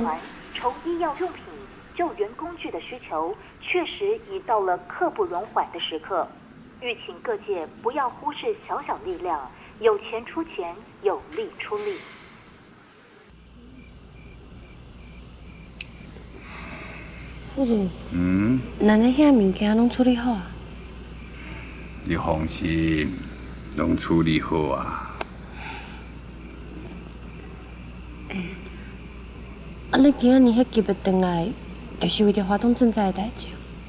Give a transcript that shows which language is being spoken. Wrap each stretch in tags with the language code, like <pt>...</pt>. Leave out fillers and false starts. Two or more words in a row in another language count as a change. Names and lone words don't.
<nan>筹医药用品、救援工具的需求，确实已到了刻不容缓的时刻。欲请各界不要忽视小小力量，有钱出钱，有力出力。富律，咱的遐物件拢处理好啊？你放心，拢处理好啊。你今仔日迄急的回来，就是为着华东赈灾的代志。</nan>